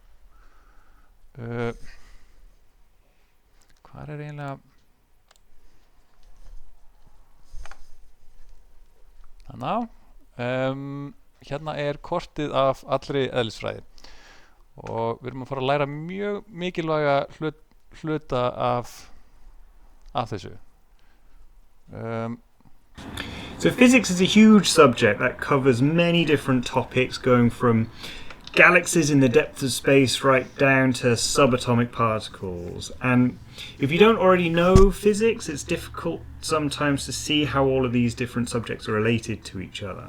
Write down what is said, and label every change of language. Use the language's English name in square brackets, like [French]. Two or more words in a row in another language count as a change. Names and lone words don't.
[Icelandic] Hvar er eiginlega hérna er kortið af allri eðlisfræði, og við erum að fara að læra mjög mikilvæga hluta af þessu. [English] So physics is a huge subject that covers many different topics, going from galaxies in the depths of space right down to subatomic particles. And if you don't already know physics, it's difficult sometimes to see how all of these different subjects are related to each other.